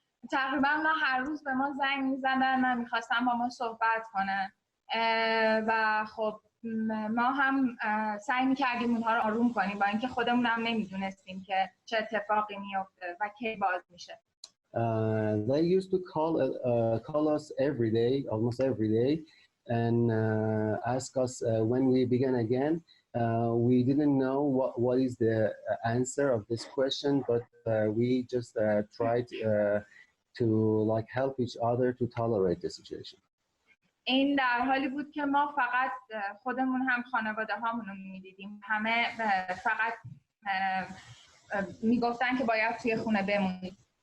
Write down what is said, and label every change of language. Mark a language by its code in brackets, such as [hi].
[fa] تقریبا هر روز به ما زنگ می‌زدن و می‌خواستن با ما صحبت کنن و خب ما هم سعی می‌کردیم اونها رو آروم کنیم با اینکه خودمون هم نمی‌دونستیم که چه اتفاقی میفته و کی باز میشه. [en] They used to call us every day, almost every day, and ask us when we begin again. We didn't know what is the answer of this question, but we just tried to help each other to tolerate the situation. [fa] این در حالی بود که ما فقط خودمون هم خانواده هامون رو می‌دیدیم. همه فقط میگفتن که باید توی خونه بمونید.